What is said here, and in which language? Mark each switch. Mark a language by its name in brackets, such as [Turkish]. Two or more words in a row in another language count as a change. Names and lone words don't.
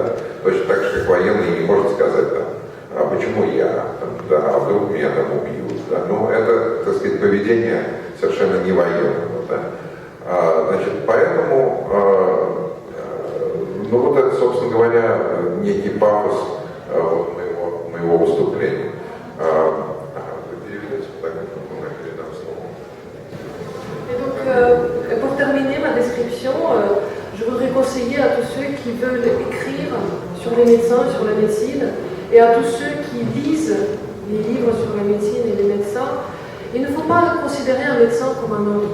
[Russian] Точно так же, как военный не может сказать, там, а почему я, там, да, а вдруг меня там убьют, да. Ну, это, так сказать, поведение совершенно не военного, да. Значит, поэтому, ну, вот это, собственно говоря, некий пафос моего выступления. [French] Et donc, pour terminer ma description, je voudrais conseiller à tous ceux qui veulent écrire sur les médecins, sur la médecine, et à tous ceux qui lisent les livres sur la médecine et les médecins, il ne faut pas considérer un médecin comme un autre.